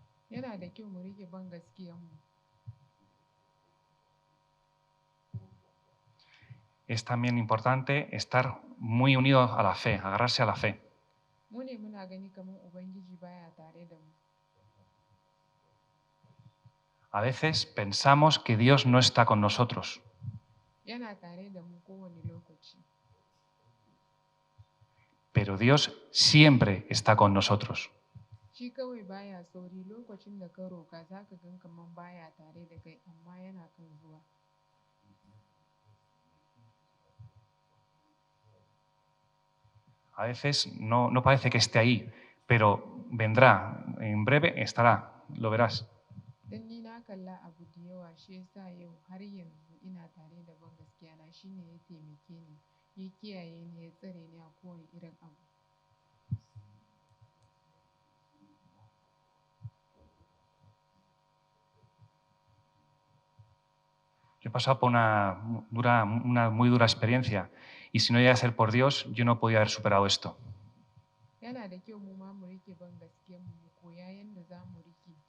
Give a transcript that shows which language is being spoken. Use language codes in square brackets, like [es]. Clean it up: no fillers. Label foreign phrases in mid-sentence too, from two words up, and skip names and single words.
[ha] Yana da kyau mu rike ban gaskiyanmu. [es] Es también importante estar muy unido a la fe, agarrarse a la fe. [ha] Mu ne muna gani kamar Ubangiji baya tare da mu. [es] A veces pensamos que Dios no está con nosotros. [ha] Yana tare da mu kowane lokaci. [es] Pero Dios siempre está con nosotros. [ha] Shi kawai baya sauri, lokacin da ka roƙa za ka gan kamar baya tare da kai, amma yana kan zuwa. [es] A veces no parece que esté ahí, pero vendrá, en breve estará, lo verás. [ha] don ni na kalla abu da yawa shi yasa yau har yanzu ina tare da ban gaskiya na shine ya taimake ni ya kiyaye ni ya tsare ni a kowane irin abu. [es] Yo he pasado por una muy dura experiencia y si no llega a ser por Dios, yo no podía haber superado esto. [ha] Yana da kyau mu ma mu rike ban gaskiyar mu mu koya yadda za mu rike.